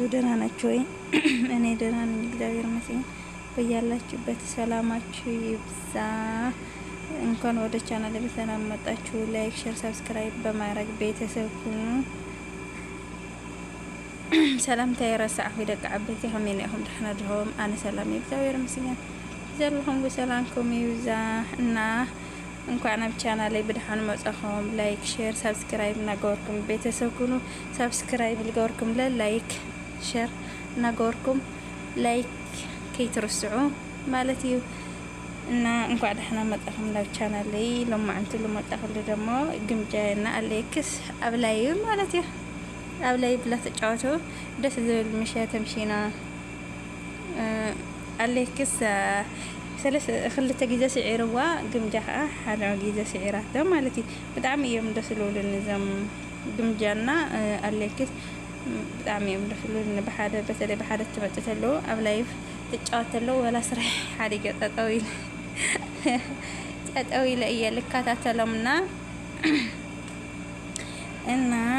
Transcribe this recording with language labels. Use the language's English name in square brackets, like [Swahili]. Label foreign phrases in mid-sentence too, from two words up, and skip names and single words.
[Amharic] ደህና ናችሁ ወይ? እኔ ደህና ነኝ፣ እግዚአብሔር ይመስገን። በያላችሁበት ሰላማችሁ ይብዛ። እንኳን ወደ ቻናሌ በሰላም መጣችሁ። ላይክ፣ ሼር፣ ሰብስክራይብ በማድረግ ቤተሰብ ሁኑ። [Tigrinya] ሰላምታ የረሳዕ ደቂ ዓበይቲ ከመይ ኢኹም? ደህና ድኹም? ኣነ ሰላም እግዚአብሔር ይመስገን። ዘለኹም ብሰላምኩም ይብዛ እና እንኳን ኣብ ቻናሌ ብድሓን መጻኹም ላይክ ሼር ሰብስክራይብ እናገበርኩም ቤተሰብ ኩኑ። ሰብስክራይብ ልገበርኩም ላይክ ሼር እናገበርኩም ላይክ ከይትርስዑ ማለት እዩ እና እንኳን ደህና መጻኹም ናብ ቻናሌ። ሎማዓንቲ ልመጣኹሉ ደሞ ግምጃና ኣሌክስ ኣብ ላይ ማለት እዩ። ኣብ ላይ ብላ ተጫወቱ ደስ ዝብል ምሸት ተምሺና ኣሌክስ ክልተ ግዜ ስዒርዋ ግምጃ ከዓ ሓደ ግዜ ስዒራቶ ማለት እዩ። ብጣዕሚ እዮም ደስ ዝብሉኒ እዞም ግምጃና ኣሌክስ ብጣዕሚ እዮም ደስ ዝብሉኒ። ብሓደ በተለይ ብሓደ ትመፅእ ተለዉ ኣብ ላይቭ ትጫወት ተለዉ ወላ ስራሕ ሓዲገ ጠጠው ኢለ እየ ልከታተሎምና እና